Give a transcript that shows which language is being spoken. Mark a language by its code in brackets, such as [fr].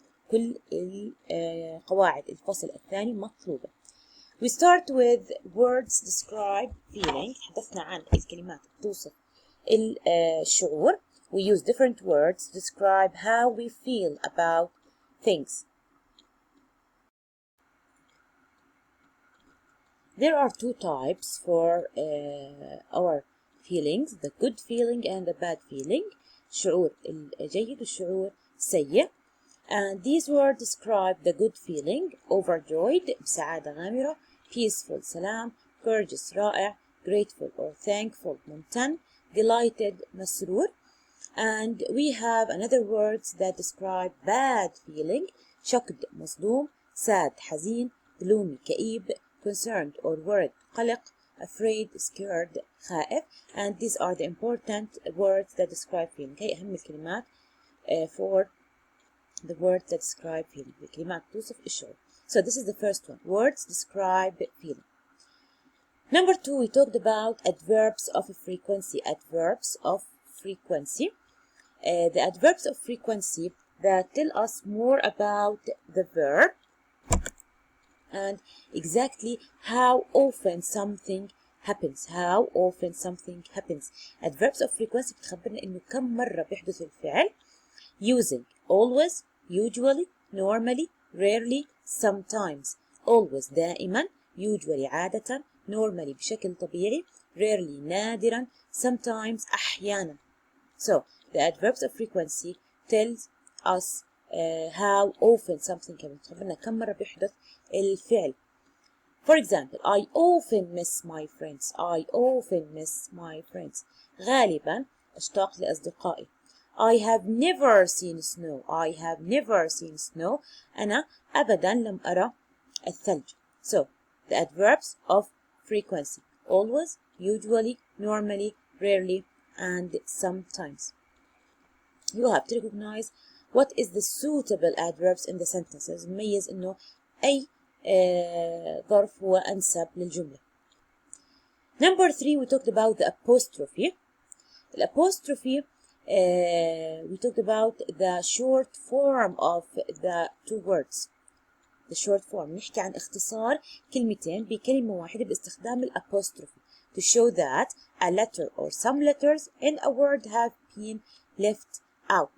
[ar] كل قواعد الفصل الثاني مطلوبة. [en] We start with words describe feeling. [ar] تحدثنا عن الكلمات توصف الشعور. [en] We use different words to describe how we feel about things. There are 2 types for our feelings, the good feeling and the bad feeling. [ar] الشعور الجيد والشعور السيء. [en] And these words describe the good feeling. [ar] Overjoyed بسعادة غامرة. [en] Peaceful سلام. Courageous رائع. Grateful or thankful ممتن. Delighted مسرور. And we have another words that describe bad feeling. Shocked مصدوم. Sad حزين. Gloomy كئيب. Concerned or worried قلق. Afraid scared خائف. And these are the important words that describe feeling. [ar] هي أهم الكلمات [en] for the words that describe feeling. [ar] الكلمات توصف الشعور. [en] So this is the first one. Words describe feeling. Number 2, we talked about adverbs of frequency. Adverbs of frequency. The adverbs of frequency that tell us more about the verb and exactly how often something happens. How often something happens. Adverbs of frequency [ar] بتخبرنا إنه كم مرة بيحدث الفعل [en] using always, usually, normally, rarely, sometimes. [ar] Always دائما, usually عادة, normally بشكل طبيعي, rarely نادرا, sometimes أحيانا. [en] So the adverbs of frequency tells us how often something can be. [ar] كم مرة بيحدث الفعل. [en] For example, I often miss my friends. I often miss my friends. [ar] غالبا أشتاق لأصدقائي. [en] I have never seen snow. I have never seen snow. [ar] أنا أبدا لم أرى الثلج. [en] So the adverbs of frequency. Always, usually, normally, rarely, and sometimes. You have to recognize what is the suitable adverbs in the sentences. [ar] نميز إنه أي ظرف هو أنسب للجملة. [en] Number 3, we talked about the apostrophe. The apostrophe, we talked about the short form of the two words. The short form. [ar] نحكي عن اختصار كلمتين بكلمة واحدة باستخدام الapostrophe [en] to show that a letter or some letters in a word have been left out.